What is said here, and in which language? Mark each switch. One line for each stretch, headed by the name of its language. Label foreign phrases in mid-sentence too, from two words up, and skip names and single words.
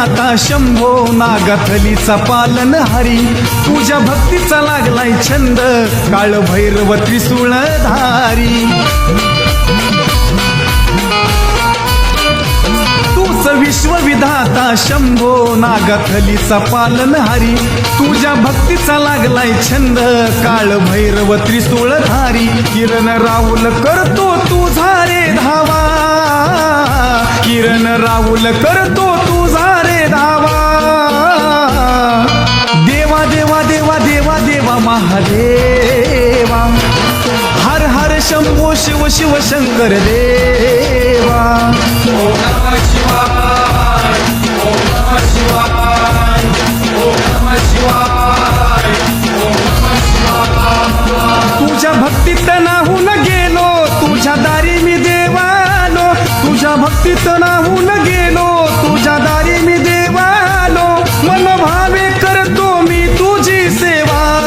Marathi: शंभो नागथलीचा पालनहारी तुझ्या भक्तीचा लागलाय छंद काळ भैरव त्रिशूळधारी तूच विश्वविधाता शंभो नागथलीचा पालनहारी तुझ्या भक्तीचा लागलाय छंद काळ भैरव त्रिशूळधारी किरण राहुल करतो तुझा रे धावा किरण राहुल करतो तुझा रे धावा देवा देवा देवा देवा देवा महादेवा हर हर शंभो शिव शिव शंकर देवा
Sanskrit: ओम नमः शिवाय ओम नमः शिवाय ओम नमः शिवाय ओम नमः शिवाय
Marathi: तुझ्या भक्तीत नाहून गेलो तुझ्या दारी मी देवालो तुझ्या भक्तीत नाहून गेलो तुझ्या दारी मी देवालो मन भावे करतो मी तुझी सेवा